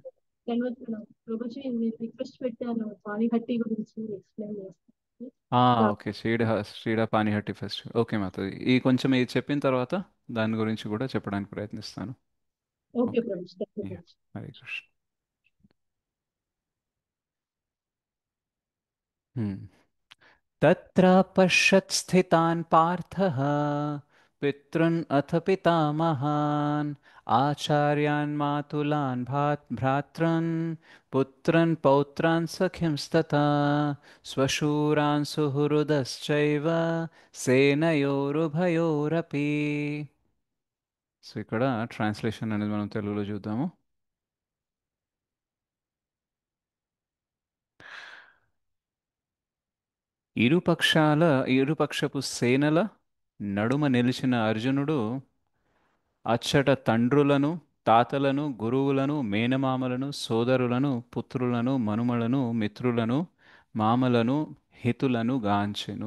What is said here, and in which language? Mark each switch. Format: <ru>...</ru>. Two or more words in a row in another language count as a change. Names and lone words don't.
<te>ప్రభుజీ మీరు రిక్వెస్ట్ పెట్టాను పానిహట్టి గురించి ఎక్స్ప్లెయిన్ చేస్తాను. ఆ, కా-</te> <en>Okay. Shrida Panihatti fest.</en> <te>ఓకే మాతాజీ, ఈ కొంచెం ఇది చెప్పిన తర్వాత దాని గురించి కూడా చెప్పడానికి ప్రయత్నిస్తాను. ఓకే ఓకే.</te> <en>Prabhuji, thank you యా.</en> <te>ప్రభుజీ. హరే కృష్ణ. హ్మ్.</te> <sa>तत्र पश्यत् स्थितान् पार्थः पितॄन् अथ पितामहान् आचार्यान् मातुलान् भ्रातॄन् पुत्रन् पौत्रान् सखिंस्तथा स्वशूरान् सुहृदश्चैव సేనయోరుభయోరపి.</sa> <te>సో ఇక్కడ ట్రాన్స్లేషన్ అనేది మనం తెలుగులో చూద్దాము. ఇరుపక్షాల ఇరుపక్షపు సేనల నడుమ నిలిచిన అర్జునుడు అచ్చట తండ్రులను, తాతలను, గురువులను, మేనమామలను, సోదరులను, పుత్రులను, మనుమలను, మిత్రులను, మామలను, హితులను గాంచెను.</te>